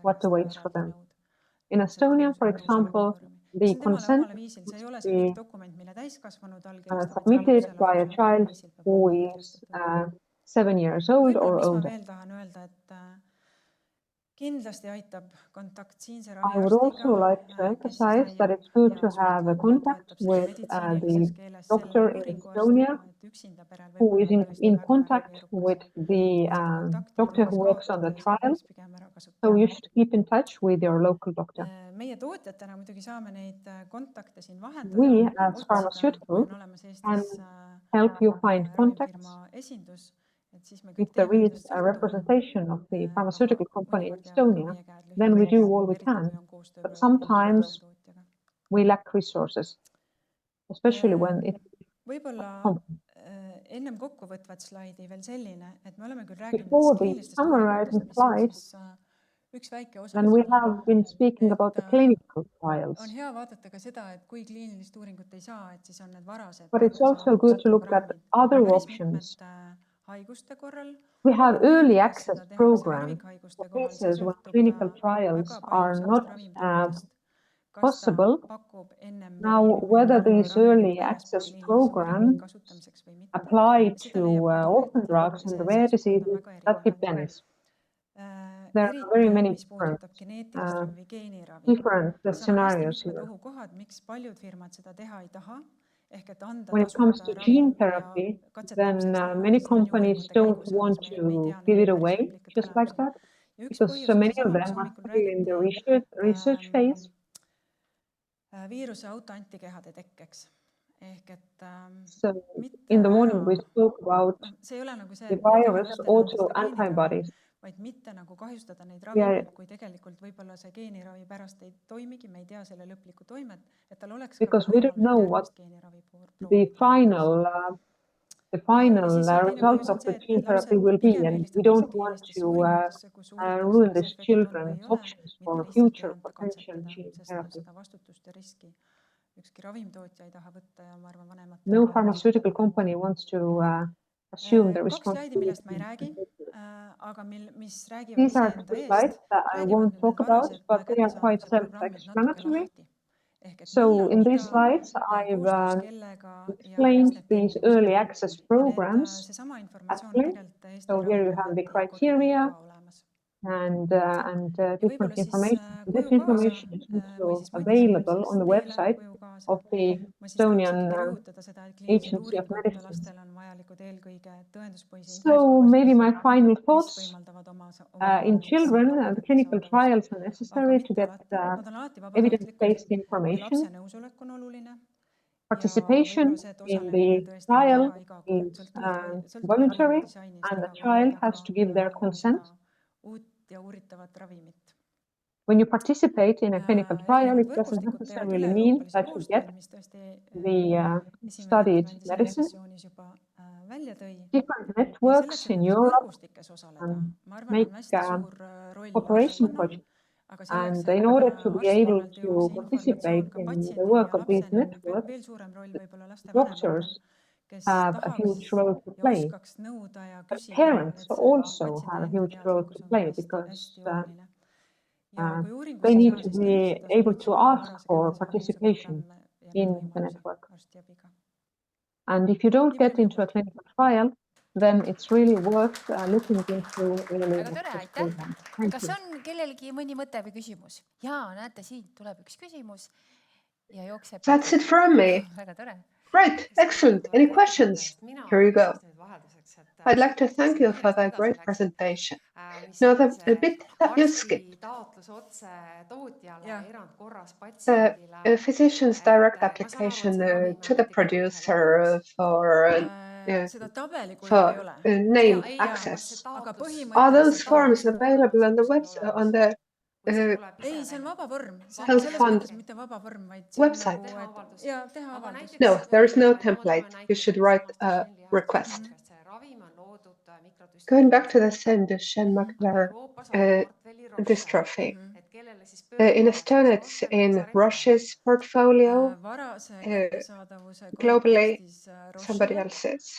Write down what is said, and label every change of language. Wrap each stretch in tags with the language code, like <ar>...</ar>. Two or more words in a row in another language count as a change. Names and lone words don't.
<en>what</en> <et>käest</et> <en>awaits for</en> <et>eraldi</et> <en>them.</en> <et>nõud.</et> <en>In</en> <et>et saab</et> <en>Estonia, for</en> <et>nõusoleku</et> <en>example,</en> <et>vormi.</et> <en>the</en> <et>See on temale</et> <en>consent</en> <et>omale viisil, see ei ole</et> <en>must</en> <et>see kõik</et> <en>be</en> <et>dokument, mille täiskasvanud allkirjastab, vaid see</et> <en>submitted</en> <et>lapsele</et> <en>by a</en> <et>omal</et> <en>child</en> <et>viisil peab</et> <en>who</en> <et>olema</et> <en>is</en> <et>allkirjastatud.</et> <en>7 years</en> <et>Ja</et> <en>old</en> <et>võib-olla,</et> <en>or</en> <et>mis ma</et> <en>older.</en> <et>veel tahan öelda, et kindlasti aitab kontakt siinse</et> <en>I would also</en> <et>raviarstiga,</et> <en>like to</en> <et>kes siis</et> <en>emphasize that</en> <et>leiab</et> <en>it's good</en> <et>ja</et> <en>to have a</en> <et>suhtleb ja</et> <en>contact</en> <et>toetab seda</et> <en>with</en> <et>meditsiinilises</et> <en>the</en> <et>keeles selle</et> <en>doctor in</en> <et>uuringuarstiga,</et> <en>Estonia</en> <et>et üksinda perel</et> <en>who</en> <et>võib</et> <en>is</en> <et>olla tõesti</et> <en>in</en> <et>väga</et> <en>contact</en> <et>keerukas.</et> <en>with the</en> <et>Seda kontakti ei</et> <en>doctor who</en> <et>tohiks</et> <en>works on the</en> <et>kaotada, seda</et> <en>trial.</en> <et>peaks pigem ära</et> <en>So</en> <et>kasutama.</et> <en>you should keep in touch with your local doctor.</en> <et>Meie tootjatena muidugi saame neid kontakte siin vahendada.</et> <en>We as</en> <et>Kui</et> <en>pharmaceuticals</en> <et>on olemas</et> <en>can</en> <et>Eestis</et> <en>help you find contacts</en> <et>ravifirma esindus, et siis me kõik</et> <en>if there</en> <et>teeme</et> <en>is</en> <et>endast</et> <en>a</en> <et>sõltuva.</et> <en>representation of the pharmaceutical company in</en> <et>mõnikord jäävad ka</et> <en>Estonia,</en> <et>meie käed</et> <en>then we do</en> <et>lühikeseks,</et> <en>all we</en> <et>eriti</et> <en>can.</en> <et>kui on koostöö</et> <en>But</en> <et>projektid</et> <en>sometimes</en> <et>tootjaga.</et> <en>we lack resources, especially when it</en> <et>Võib-olla ennem kokkuvõtvat slaidi veel selline, et me oleme küll rääkinud</et> <en>before the</en> <et>kliinilistest</et> <en>summarizing</en> <et>uuringutest, mis on</et> <en>slide,</en> <et>siis üks väike osa.</et> <en>then we have been speaking about the clinical</en> <et>On</et> <en>trials.</en> <et>hea vaadata ka seda, et kui kliinilist uuringut ei saa, et siis on need varased</et> <en>But it's also good to look at other options.</en> <et>haiguste korral.</et> <en>We have early access</en> <et>Seda tehakse</et> <en>program</en> <et>harvikhaiguste</et> <en>for</en> <et>kohal, see</et> <en>cases when</en> <et>sõltub</et> <en>clinical trials</en> <et>väga</et> <en>are</en> <et>palju</et> <en>not</en> <et>sellest ravimitootjast. Kas ta</et> <en>possible.</en> <et>pakub ennem</et> <en>Now,</en> <et>ravimi</et> <en>whether</en> <et>või</et> <en>these</en> <et>ravimit</et> <en>early</en> <et>väljaspool</et> <en>access</en> <et>kliinilisi</et> <en>program</en> <et>uuringuid kasutamiseks või mitte.</et> <en>apply</en> <et>Ja seda</et> <en>to</en> <et>leiab ka</et> <en>orphan</en> <et>tootja.</et> <en>drugs and</en> <et>See</et> <en>rare</en> <et>seisukoht on</et> <en>diseases,</en> <et>väga</et> <en>that</en> <et>erinev.</et> <en>depends. There are very</en> <et>Eriti,</et> <en>many</en> <et>mis puudutab geneetilist ravi või geeniravi.</et> <en>different</en> <et>Seal on hästi</et> <en>scenarios</en> <et>mitmed</et> <en>here.</en> <et>ohukohad, miks paljud firmad seda teha ei taha. Ehk et anda</et> <en>When it comes</en> <et>tasuta</et> <en>to</en> <et>ravim</et> <en>gene</en> <et>ja</et> <en>therapy, then</en> <et>katsetamiseks teha,</et> <en>many</en> <et>sest need</et> <en>companies</en> <et>uuringute</et> <en>don't</en> <et>käigus</et> <en>want</en> <et>alles, me ei</et> <en>to</en> <et>tea</et> <en>give</en> <et>nende</et> <en>it</en> <et>päris</et> <en>away</en> <et>lõplikke</et> <en>just like</en> <et>tulemusi.</et> <en>that,</en> <et>Ja üks</et> <en>because</en> <et>põhjus</et> <en>so</en> <et>on</et> <en>many of</en> <et>seesama,</et> <en>them</en> <et>mis</et> <en>are</en> <et>hommikul</et> <en>still in the</en> <et>räägiti,</et> <en>research phase.</en> <et>Viiruse autoantikehade tekkeks. Ehk et</et> <en>So</en> <et>mitte</et> <en>in the morning</en> <et>ära,</et> <en>we spoke about</en> <et>see ei ole nagu see,</et> <en>the</en> <et>et me</et> <en>virus</en> <et>tahame anda seda</et> <en>autoantibodies.</en> <et>vaid mitte nagu kahjustada neid</et> <en>We are-</en> <et>ravimeid, kui tegelikult võib-olla see geeniravi pärast ei toimigi, me ei tea selle lõplikku toimet, et tal oleks</et> <en>Because we don't know what the final result of the gene therapy will be, and we don't want to ruin these children's options for future potential gene therapy.</en> <et>seda vastutust ja riski ükski ravimtootja ei taha võtta ja ma arvan, vanemad</et> <en>No pharmaceutical company wants to assume the</en> <et>kaks slaidi, millest ma ei räägi,</et> <en>responsibility.</en> <et>aga mis räägivad</et> <en>These are</en> <et>iseenda</et> <en>two slides</en> <et>eest,</et> <en>that I</en> <et>räägivad</et> <en>won't</en> <et>nüüd</et> <en>talk</en> <et>need</et> <en>about,</en> <et>varased</et> <en>but they are quite</en> <et>kättesaadavused programmid natuke</et> <en>self-explanatory.</en> <et>lahti. Ehk et</et> <en>So</en> <et>millal,</et> <en>in these</en> <et>mida,</et> <en>slides, I've</en> <et>koostöös kellega ja mis</et> <en>explained</en> <et>need</et> <en>these</en> <et>tingimused</et> <en>early</en> <et>on.</et> <en>access</en> <et>Ja</et> <en>programs</en> <et>seesama</et> <en>at</en> <et>informatsioon</et> <en>length.</en> <et>tegelikult Eesti</et> <en>So here you have the</en> <et>Ravimiameti</et> <en>criteria</en> <et>kodulehel ka olemas.</et> <en>and</en> <et>Ja</et> <en>different</en> <et>võib-olla siis</et> <en>information. This</en> <et>kuju kaasa</et> <en>information is</en> <et>või</et> <en>also</en> <et>siis mõtisklus</et> <en>available</en> <et>siis</et> <en>on the</en> <et>teile</et> <en>website</en> <et>kuju kaasa.</et> <en>of the</en> <et>Ma siis tahaks</et> <en>Estonian</en> <et>ikkagi rõhutada seda, et kliinilised</et> <en>Agency of</en> <et>uuringud</et> <en>Medicine.</en> <et>lastel on vajalikud eelkõige tõenduspõhise info</et> <en>So maybe my final</en> <et>mis</et> <en>thoughts.</en> <et>võimaldavad</et> <en>In children, the clinical trials are necessary to get</en> <et>Nad on alati</et> <en>evidence-based</en> <et>vabatahtlikud ja</et> <en>information.</en> <et>lapse nõusolek on oluline.</et> <en>Participation in the trial is voluntary, and the child has to give their consent.</en> <et>Uut ja uuritavat ravimit.</et> <en>When you participate in a clinical trial, it doesn't</en> <et>Võrgustikud teevad</et> <en>necessarily mean</en> <et>üle-euroopalise</et> <en>that you get</en> <et>koostööd, mis tõesti</et> <en>the</en> <et>esimene</et> <en>studied</en> <et>ettekandja selles</et> <en>medicine.</en> <et>sessioonis juba välja tõi.</et> <en>Different</en> <et>Ja</et> <en>networks</en> <et>selleks, et</et> <en>in</en> <et>nendes</et> <en>Europe</en> <et>võrgustikes osaleda, ma arvan,</et> <en>make</en> <et>on hästi suur roll</et> <en>cooperation</en> <et>arstkonnal,</et> <en>projects.</en> <et>aga selleks,</et> <en>And in order to be able to participate</en> <et>ka</et> <en>in the</en> <et>patsiendini</et> <en>work</en> <et>ja</et> <en>of these</en> <et>lapseni, on</et> <en>networks,</en> <et>veel suurem roll võib-olla lastevanematel,</et> <en>doctors</en> <et>kes</et> <en>have a</en> <et>tahaks</et> <en>huge role to</en> <et>ja</et> <en>play.</en> <et>oskaks nõuda ja</et> <en>But</en> <et>küsida,</et> <en>parents</en> <et>et see</et> <en>also</en> <et>patsiendi</et> <en>have a</en> <et>enda</et> <en>huge role</en> <et>teadlikkus</et> <en>to</en> <et>on</et> <en>play</en> <et>hästi,</et> <en>because</en> <et>hästi oluline. Ja kui uuringus</et> <en>they</en> <et>ei</et> <en>need</en> <et>saa,</et> <en>to</en> <et>siis</et> <en>be</en> <et>kindlasti</et> <en>able to</en> <et>tasub</et> <en>ask</en> <et>varase</et> <en>for</en> <et>kättesaadavuse</et> <en>participation</en> <et>programme ja</et> <en>in</en> <et>need</et> <en>the</en> <et>võimalused</et> <en>network.</en> <et>arstiabiga.</et> <en>And if you don't</en> <et>Nii</et> <en>get</en> <et>palju minu</et> <en>into a</en> <et>poolt.</et> <en>clinical trial, then it's really worth looking into early</en> <et>Väga tore,</et> <en>access</en> <et>aitäh.</et> <en>program. Thank</en> <et>Kas</et> <en>you.</en> <et>on kellelgi mõni mõte või küsimus? Jaa, näete, siit tuleb üks küsimus ja jookseb.</et> <en>That's it from me.</en> <et>Väga tore.</et> <en>Great, excellent. Any questions? Here you go. I'd like to thank you for that great presentation. Now, the bit that you skipped, the physician's direct application to the producer for</en> <et>Seda tabelikuju ei ole.</et> <en>name access.</en> <et>Aga</et> <en>Are those</en> <et>põhimõtteliselt</et> <en>forms available on the website, on the</en> <et>ei, see on vaba vorm. See on</et> <en>Health</en> <et>selles</et> <en>Fund</en> <et>mõttes mitte vaba vorm, vaid see on</et> <en>website?</en> <et>nagu, ja teha avaldus.</et> <en>No, there is no template. You should write a request. Going back to the same Duchenne muscular dystrophy. In Estonia, it's in Roche's portfolio. Globally, somebody else's.</en>